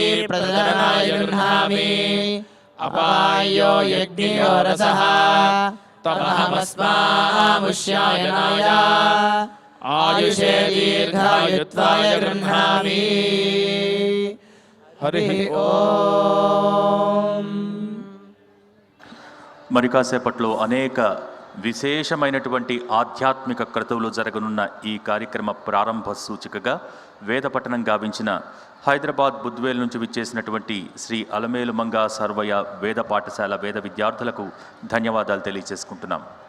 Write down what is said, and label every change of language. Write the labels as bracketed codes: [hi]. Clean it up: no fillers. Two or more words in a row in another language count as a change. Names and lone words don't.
[sa] प्रदनाय गृह्णामि अपायो यज्ञयो रसः त्वमहमस्मामुष्यायनाय आयुषे दीर्घायुत्वाय गृह्णामि हरिः ఓం. [te] మరి కాసేపట్లో అనేక విశేషమైనటువంటి ఆధ్యాత్మిక క్రతువులు జరగనున్న ఈ కార్యక్రమ ప్రారంభ సూచికగా వేద పఠనం గావించిన హైదరాబాద్ బుద్వేల్ నుంచి విచ్చేసినటువంటి శ్రీ అలమేలు మంగా సర్వయ వేద పాఠశాల వేద విద్యార్థులకు ధన్యవాదాలు తెలియజేసుకుంటున్నాం.